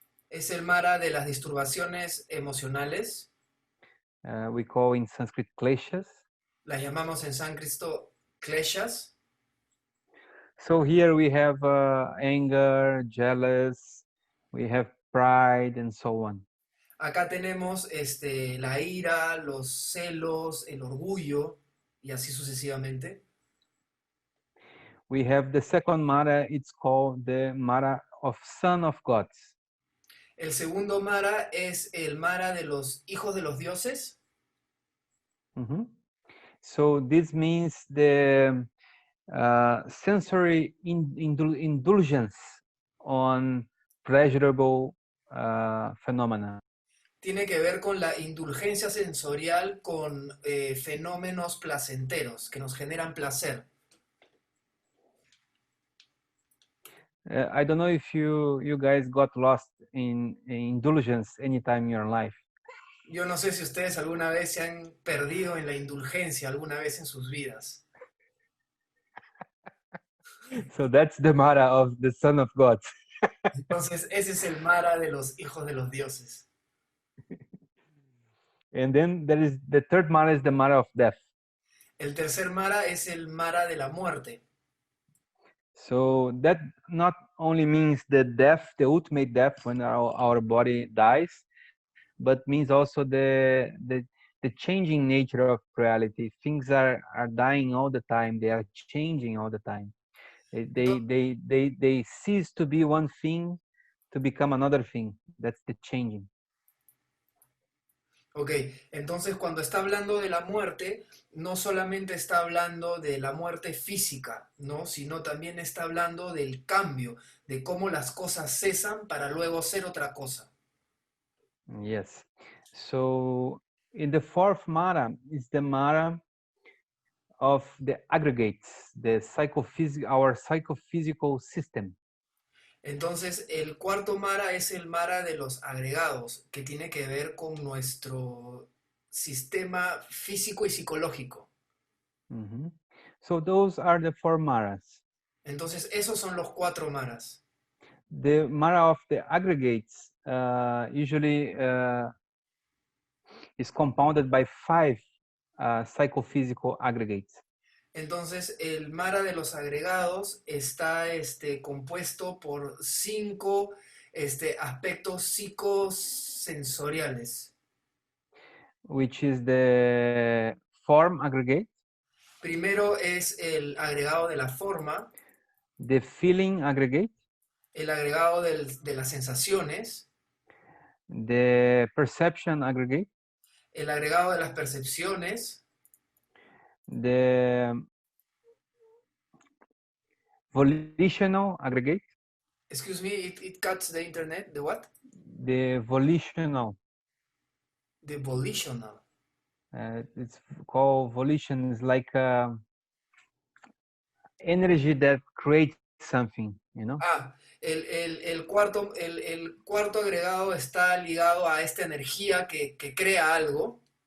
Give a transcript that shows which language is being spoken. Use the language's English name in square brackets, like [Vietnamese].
[Spanish] Es el mara de las disturbaciones emocionales. [English] We call in Sanskrit kleshas. [Spanish] Las llamamos en sánscrito kleshas. [English] So here we have anger, jealous, we have pride, and so on. [Spanish] Acá tenemos la ira, los celos, el orgullo, y así sucesivamente. [English] We have the second mara, it's called the mara of son of gods. [Spanish] El segundo mara es el mara de los hijos de los dioses. [English] So this means the sensory indulgence on pleasurable phenomena. [Spanish] Tiene que ver con la indulgencia sensorial con fenómenos placenteros que nos generan placer. [English] I don't know if you guys got lost in indulgence anytime in your life. [Spanish] Yo no sé si ustedes alguna vez se han perdido en la indulgencia alguna vez en sus vidas. [English] So that's the mara of the son of God. [Spanish] Entonces, ese es el mara de los hijos de los dioses. [English] And then there is the third mara is the mara of death. [Spanish] El tercer mara es el mara de la muerte. [English] So that not only means the death, the ultimate death when our body dies, but means also the changing nature of reality. Things are dying all the time. They are changing all the time. They cease to be one thing to become another thing. That's the changing. [Spanish] Ok, entonces cuando está hablando de la muerte, no solamente está hablando de la muerte física, ¿no? Sino también está hablando del cambio, de cómo las cosas cesan para luego ser otra cosa. [English] Yes. So in the fourth mara is the mara of the aggregates, our psychophysical system. [Spanish] Entonces, el cuarto mara es el mara de los agregados, que tiene que ver con nuestro sistema físico y psicológico. [English] So those are the four maras. [Spanish] Entonces, esos son los 4 maras. [English] The mara of the aggregates usually is compounded by 5 psychophysical aggregates. [Spanish] Entonces, el mara de los agregados está compuesto por 5 aspectos psicosensoriales. [English] Which is the form aggregate. [Spanish] Primero es el agregado de la forma. [English] the feeling aggregate, [Spanish] el agregado de las sensaciones, [English] the perception aggregate, [Spanish] el agregado de las percepciones, [English] the volitional aggregate, excuse me, it cuts the internet, the what? the volitional. The volitional. It's called volition. Is like energy that creates something, you know. [Spanish] Ah, el cuarto agregado está ligado a esta energía que crea algo.